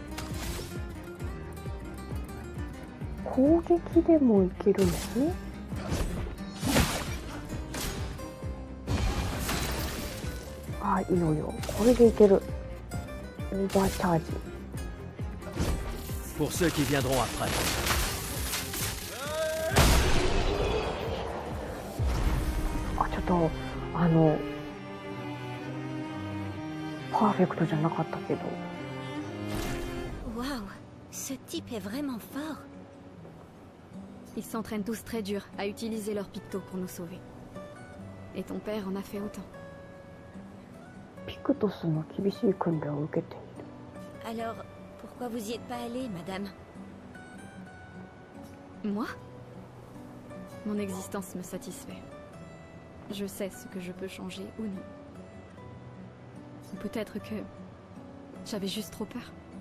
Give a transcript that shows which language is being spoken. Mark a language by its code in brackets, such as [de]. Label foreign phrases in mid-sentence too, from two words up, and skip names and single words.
[ja] 攻撃でもいけるの？あ、いいよいいよ。これでいける。オーバーチャージ。 [fr] Pour ceux qui viendront après. [ja] あ、ちょっとパーフェクトじゃなかったけど。 [fr] Waouh, ce type est vraiment fort. Ils s'entraînent tous très dur à utiliser leurs pictos pour nous sauver. Et ton père en a fait autant. [ja] ピクトスの厳しい訓練を受けている。 [fr] Alors, pourquoi vous y êtes pas allé, madame? Moi? Mon existence me satisfait. Je sais ce que je peux changer ou non. Ou peut-être que j'avais juste trop peur.